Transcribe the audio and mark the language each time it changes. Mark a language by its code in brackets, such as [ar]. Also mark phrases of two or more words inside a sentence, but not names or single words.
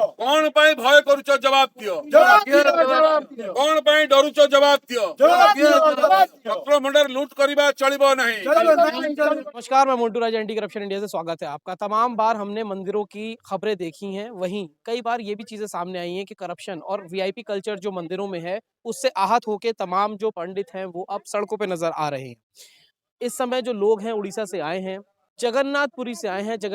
[or] କଣ ପାଇଁ ଭୟ କରୁଛ ଜବାବ ଦିଅ। କଣ ପାଇଁ ଡରୁଛ ଜବାବ ଦିଅ। ରତ୍ନଭଣ୍ଡାର ଲୁଟ କରିବା ଚଳିବ ନାହିଁ। [hi] नमस्कार, मैं मोन्टू राज, एंटी करप्शन इंडिया से स्वागत है आपका। तमाम बार हमने मंदिरों की खबरें देखी हैं, वहीं कई बार ये भी चीजें सामने आई हैं कि करप्शन और वीआईपी कल्चर जो मंदिरों में है उससे आहत होके तमाम जो पंडित हैं वो अब सड़कों पे नजर आ रहे हैं। इस समय जो लोग हैं उड़ीसा से आए हैं, जगन्नाथपुरी से आए हैं।